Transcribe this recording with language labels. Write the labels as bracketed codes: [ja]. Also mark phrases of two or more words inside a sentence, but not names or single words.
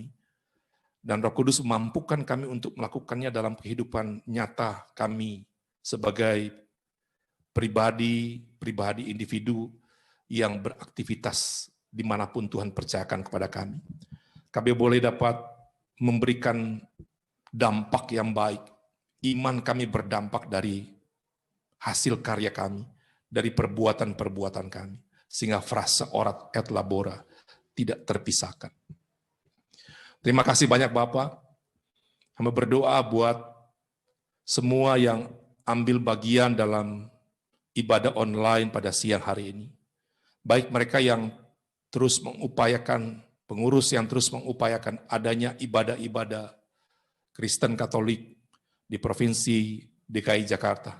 [id] Dan Roh Kudus memampukan kami untuk melakukannya dalam kehidupan nyata kami sebagai pribadi individu yang beraktivitas dimanapun Tuhan percayakan kepada kami. Kami boleh dapat memberikan dampak yang baik. Iman kami berdampak dari hasil karya kami, dari perbuatan-perbuatan kami, sehingga frasa [la] orat et labora [id] tidak terpisahkan. Terima kasih banyak Bapak. Kami berdoa buat semua yang ambil bagian dalam ibadah online pada siang hari ini. Baik mereka yang terus mengupayakan, pengurus yang terus mengupayakan adanya ibadah-ibadah Kristen Katolik di Provinsi DKI Jakarta.